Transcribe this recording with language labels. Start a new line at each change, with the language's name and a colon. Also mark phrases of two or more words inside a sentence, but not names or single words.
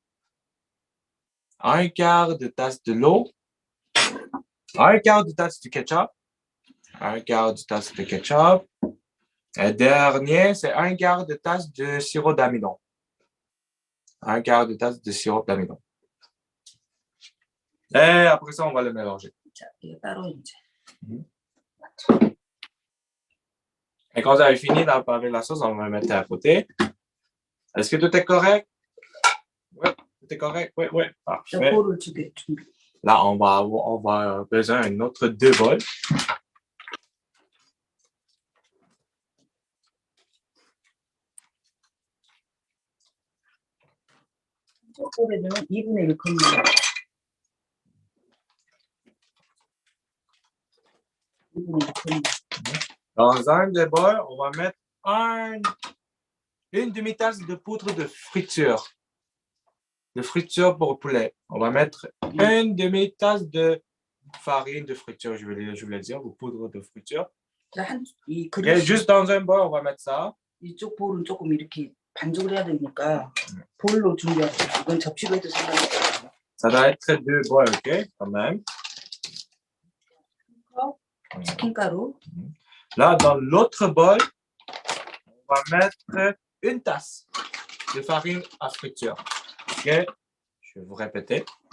French: Un quart de tasse de l'eau. Un quart de tasse de ketchup. Un quart de tasse de ketchup. Et dernier, c'est un quart de tasse de sirop d'amidon. Un quart de tasse de sirop d'amidon. Et après ça, on va le mélanger.
Korean: 자, 이거 따로 이제.
French: Et quand vous avez fini avec la sauce, on va le mettre à côté. Est-ce que tout est correct? Oui, tout est correct. Oui, oui.
Korean: 자,
French: Parfait.
Korean: 볼을 두개 준비.
French: Là, on va avoir besoin d'un autre 2 bols.
Korean: 저 볼에는 2분의 1 컵입니다. 2분의 1 컵입니다.
French: Dans un des bols, on va mettre une demi-tasse de poudre de friture. De friture pour poulet. On va mettre une demi-tasse de farine de friture, je voulais dire, ou poudre de friture.
Korean: 자, 이
French: Et
Korean: 그릇
French: juste dans un bol, on va mettre ça.
Korean: 이쪽 볼은 조금 이렇게 반죽을 해야 되니까 볼로 준비하세요. 이건 접시로 해도 상관없어요.
French: Ça doit être 2 bols, OK, quand même.
Korean: 치킨가루,
French: Là, dans l'autre bol, on va mettre une tasse de farine à friture. OK, je vais vous répéter.